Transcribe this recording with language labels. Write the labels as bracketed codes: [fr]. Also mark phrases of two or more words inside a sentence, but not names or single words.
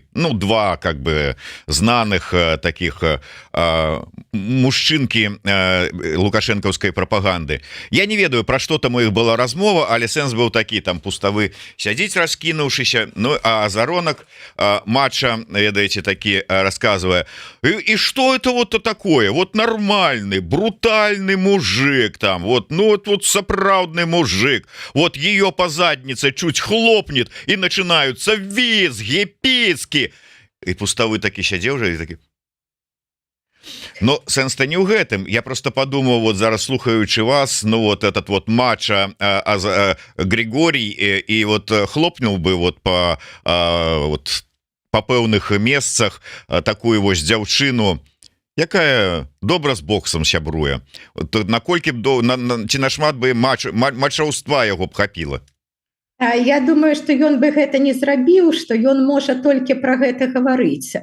[be] Ну, два как бы знаных таких мужчынкі лукашэнкаўскай прапаганды. Я не ведаю, пра што там у іх была размова, але сэнс быў такі: там Пуставы сядзіць раскінуўшыся, ну а Азаронак матча, ведаеце, такі расказвае: і што [ru] это вот такое, вот нормальный брутальный мужик там, вот, ну вот [be] сапраўдны мужик, [ru] вот ее по заднице чуть хлопнет, и начинаются визги, писки. [be] И Пуставы таки сядзеў уже и таки. Но сэнс-то не ў гэтым. [ru] Я просто подумал, вот [be] зараз слухаючы вас, [ru] ну вот этот вот матча Григорий и вот хлопнул бы вот по [be] пэўных месцах такую вось дзяўчыну, якая добра з боксам сябруе. Наколькі ці нашмат бы матчаўства яго б хапіла? Я думаю, што ён бы гэта не зрабіў, што ён можа толькі пра гэта гаварыць.